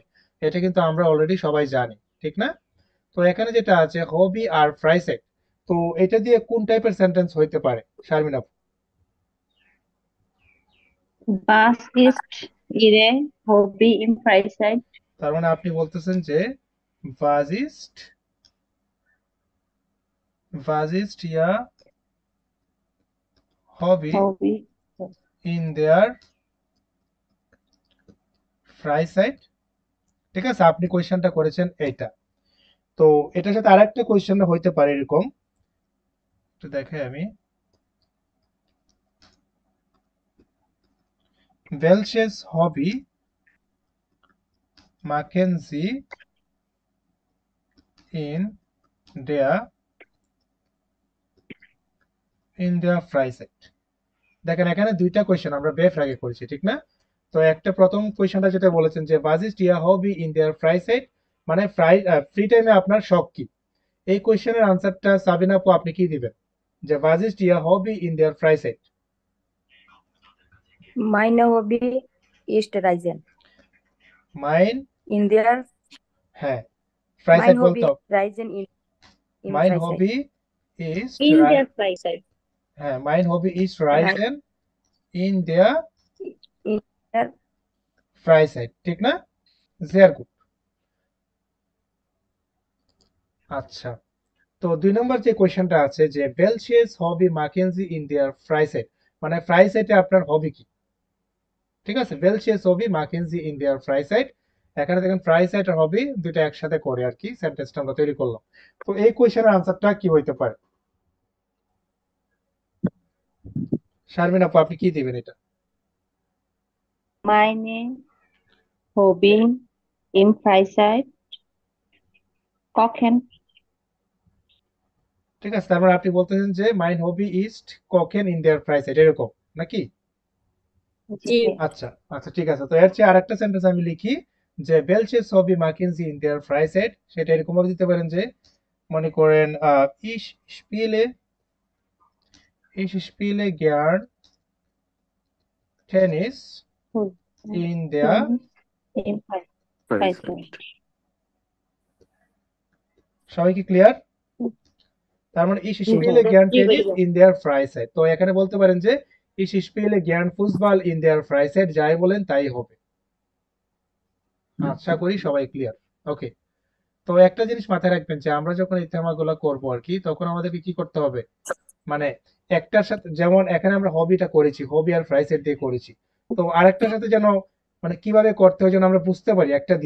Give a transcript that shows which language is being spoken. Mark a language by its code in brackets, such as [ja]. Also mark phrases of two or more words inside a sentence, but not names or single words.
[bn] এটা কিন্তু আমরা অলরেডি সবাই জানি, ঠিক না? তো এখানে যেটা আছে হবি আর ফ্রাইসাইট, তো এটা দিয়ে কোন টাইপের সেন্টেন্স হইতে পারে শারমিন আপু? [de] Was ist Ihre Hobby im Freizeit? [bn] তার মানে আপনি বলতেছেন যে [de] was ist was ist ihr Hobby Hobby. in their Freizeit? [bn] ঠিক আছে, আপনি কোয়েশ্চেনটা করেছেন এইটা। তো এটার সাথে আরেকটা কোয়েশ্চেন হইতে পারে এরকম, একটু দেখে আমি। [de] Welches Hobby machen Sie in der in der Freizeit? [bn] দেখেন এখানে দুইটা কোয়েশ্চেন আমরা বেফ আগে করেছি, ঠিক না? তো একটা প্রথম কোয়েশ্চেনটা যেটা বলেছেন যে [de] was ist Ihr Hobby in der Freizeit, [bn] মানে ফ্রি টাইমে আপনার শখ কি? এই কোয়েশ্চেনের আনসারটা সাবিনা আপু আপনি কি দিবেন? [de] যে was ist Ihr Hobby in der Freizeit? Meine Hobby ist Reisen. মাইন In der [bn] হ্যাঁ, [de] mein [bn] ফ্রাইসাইট বলতে [de] Hobby [bn] হবে। [de] Reisen im মাইন Freizeit. Hobby ist In der Freizeit. হ্যাঁ, Mein Hobby ist Reisen Reisen in der in der [bn] ফ্রাইসাইট, ঠিক না? [de] sehr gut। [bn] আচ্ছা, তো ২ নম্বর যে কোয়েশ্চেনটা আছে যে [de] Welches Hobby machen Sie in der Freizeit, [bn] মানে ফ্রাইসাইটে আপনার হবি কি? ঠিক আছে, [de] Welches Hobby machen Sie in der Freizeit. [bn] এখানে দেখেন ফ্রাইসাইট আর হবি দুইটা একসাথে করে আর কি সেন্টেন্সটা আমরা তৈরি করলাম। তো এই কোয়েশ্চেনের আনসারটা কি হইতে পারে? শারমিন আপু আপনি কি দিবেন এটা? [de] Meine Hobby im Freizeit. Kochen. [bn] ঠিক আছে, তার মানে আপনি বলতেছেন যে [de] Mein Hobby ist Kochen in der Freizeit, [bn] এরকম নাকি? জি। আচ্ছা আচ্ছা, ঠিক আছে। তো এর চেয়ে আরেকটা সেন্টেন্স আমি লিখি যে [de] Welches Hobby machen Sie in der Freizeit, [bn] সেটা এরকম ভাবে দিতে পারেন যে মনে করেন [de] ich spiele ich spiele gern Tennis in der Tennis im ফ্রাইসাইট। Freizeit. [bn] সবাই কি ক্লিয়ার? তার মানে ich জি [de] spiele [bn] ভাইয়া। [de] gern [bn] জি [de] Tennis [bn] ভাইয়া। [de] in der Freizeit, [bn] তো এখানে বলতে পারেন যে [de] ich spiele gern Fußball in der Freizeit, [bn] যাই বলেন তাই হবে। আশা করি সবাই ক্লিয়ার। ওকে, তো একটা জিনিস মাথায় রাখবেন যে আমরা যখন এই থেমাগুলো করবো আর কি তখন আমাদেরকে কি করতে হবে, মানে একটার সাথে যেমন এখানে আমরা হবিটা করেছি, হবি আর ফ্রাইসেট দিয়ে করেছি, তো আরেকটার সাথে যেন মানে কিভাবে করতে হয় যেন আমরা বুঝতে পারি একটা দিয়ে।